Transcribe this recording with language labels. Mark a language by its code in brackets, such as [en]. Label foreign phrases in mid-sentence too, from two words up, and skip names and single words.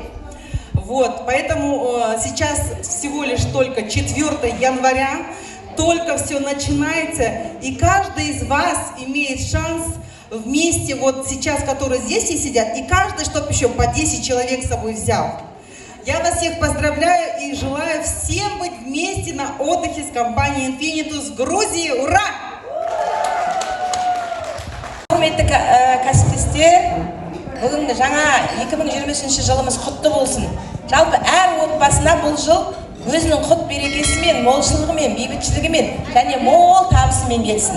[ru] Вот, поэтому сейчас всего лишь только 4 января, только все начинается, и каждый из вас имеет шанс вместе, вот сейчас, которые здесь и сидят, и каждый, чтобы еще по 10 человек с собой взял. Я вас всех поздравляю и желаю всем быть вместе на отдыхе с компанией Infinitus в Грузии. Ура! [kk] Құрметті кәсіптестер, бүгін жаңа 2023 жылымыз құтты болсын. Жалпы әр отбасына бұл жыл өзінің құт берекесімен, молшылығымен, бейбітшілігімен және мол табысымен келсін.